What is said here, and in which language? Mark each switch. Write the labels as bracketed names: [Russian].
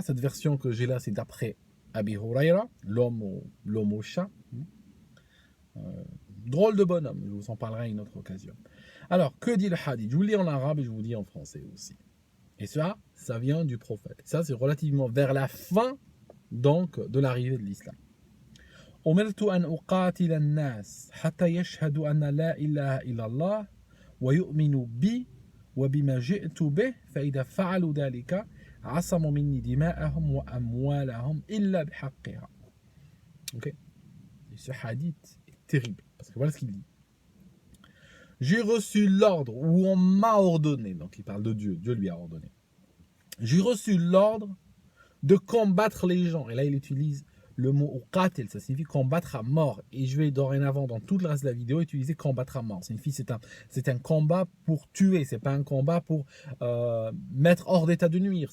[French] Cette version que j'ai là, c'est d'après Abi Huraira, l'homme au chat. Drôle de bonhomme, je vous en parlerai à une autre occasion. Alors, que dit le hadith? Je vous le lis en arabe et je vous le dis en français aussi. Et ça vient du prophète. Ça, c'est relativement vers la fin donc de l'arrivée de l'islam. [Arabic] أمرت أن أقاتل الناس حتى يشهدوا أن لا إله إلا الله ويؤمنوا بي وبما جئت به فإذا فعلوا ذلك عصموا مني دماءهم وأموالهم إلا بحقها. [French] Ok. Et ce hadith est terrible parce que voilà ce qu'il dit. J'ai reçu l'ordre ou on m'a ordonné, donc il parle de Dieu, Dieu lui a ordonné. J'ai reçu l'ordre de combattre les gens, et là il utilise le mot qatil, ça signifie combattre à mort. Et je vais dorénavant, dans tout le reste de la vidéo, utiliser combattre à mort. Ça signifie c'est un combat pour tuer, c'est pas un combat pour mettre hors d'état de nuire.